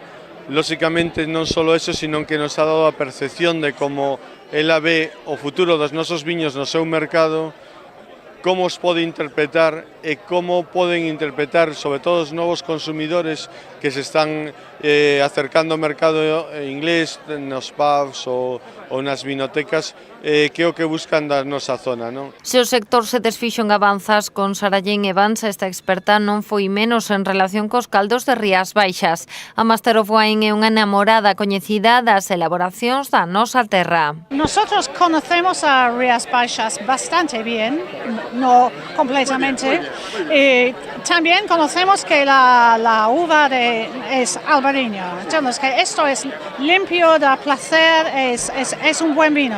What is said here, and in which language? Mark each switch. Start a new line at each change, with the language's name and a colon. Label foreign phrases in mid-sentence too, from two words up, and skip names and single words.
Galician: Lóxicamente non só eso, sino que nos ha dado a percepción de como ela ve o futuro dos nosos viños no seu mercado, como os pode interpretar e como poden interpretar sobre todo os novos consumidores que se están acercando ao mercado inglés nos pubs ou nas vinotecas que é o que buscan da nosa zona, non? Se o sector se desfixo en avanzas con Sarallén Evans, esta experta non foi menos en relación cos caldos de Rías Baixas. A
English: Master of Wine
Galician: é unha namorada coñecida das elaboracións da nosa terra.
Spanish: Nosotros conocemos a Rías Baixas bastante bien, no completamente. También conocemos que la uva es albariño. Entonces, que esto es limpio, da placer, es un buen vino.